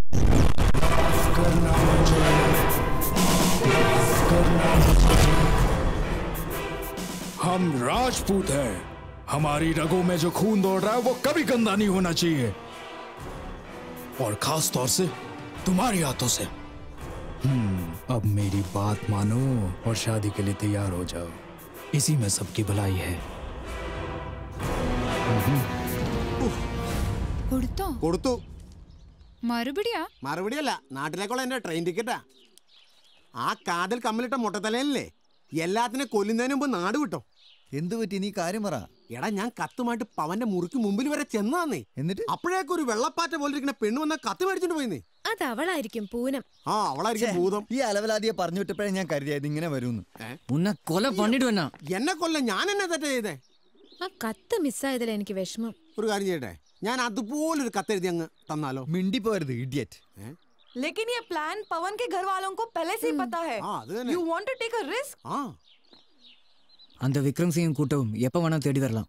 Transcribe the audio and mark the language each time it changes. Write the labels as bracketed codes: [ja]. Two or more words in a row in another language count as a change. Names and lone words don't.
[hi] हम राजपूत हैं, हमारी रगों में जो खून दौड़ रहा है वो कभी गंदा नहीं होना चाहिए, और खास तौर से तुम्हारे हाथों से। अब मेरी बात मानो और शादी के लिए तैयार हो जाओ, इसी में सबकी भलाई है। [ml] കൊടുത്തു മറുപടിയല്ല, നാട്ടിലേക്കുള്ള എന്റെ ട്രെയിൻ ടിക്കറ്റാ. ആ കാതിൽ കമ്മലിട്ട മുട്ടത്തലയല്ലേ എല്ലാത്തിനെ കൊല്ലുന്നതിന് മുമ്പ് നാട് വിട്ടോ. എന്തു പറ്റി? നീ കാര്യം പറ. എടാ ഞാൻ കത്തുമായിട്ട് പവന്റെ മുറിക്ക് മുമ്പിൽ വരെ ചെന്നാന്നേ. എന്നിട്ട് അപ്പോഴേക്കും ഒരു വെള്ളപ്പാറ്റ പോലെ ഇരിക്കുന്ന പെണ്ണ് വന്ന കത്ത് മേടിച്ചോണ്ട് പോയിന്നേ. അത് അവളായിരിക്കും, പൂനം. ആ അവളായിരിക്കും ഭൂതം. ഈ അലവലാദിയെ പറഞ്ഞു വിട്ടപ്പോഴേ ഞാൻ കരുതിയത് ഇങ്ങനെ വരുമെന്ന്. എന്നെ കൊല്ല ഞാൻ എന്നെ തെറ്റ ചെയ്തേ. ആ കത്ത് മിസ്സായതിൽ എനിക്ക് വിഷമം. ഒരു കാര്യം ചെയ്യട്ടെ, ഞാൻ അതുപോലൊരു കത്തെഴുതി അങ്ങ് തന്നാലോ? മിണ്ടി പോരുത് ഇഡിയറ്റ്. [hi] लेकिन ये प्लान पवन के घर वालों को पहले से ही पता है. [en] You want to take a risk? [ta] அந்த விக்ரம் சிங் கூட்டவும் எப்போ வேணா தேடி வரலாம்.